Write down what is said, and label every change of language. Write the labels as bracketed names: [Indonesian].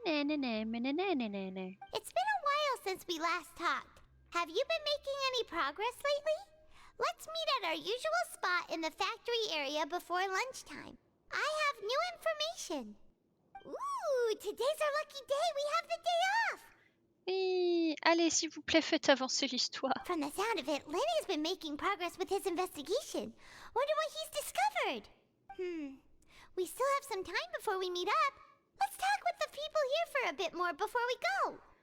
[English] It's been a while since we last talked. Have you been making any progress lately? Let's meet at our usual spot in the factory area before lunchtime. I have new information. Ooh, today's our lucky day. We have the day off. [French] Oui, allez, s'il vous plaît, faites avancer l'histoire. [English] From the sound of it, Lenny's been making progress with his investigation. Wonder what he's discovered. We still have some time before we meet up. Let's talk with the people here for a bit more before we go.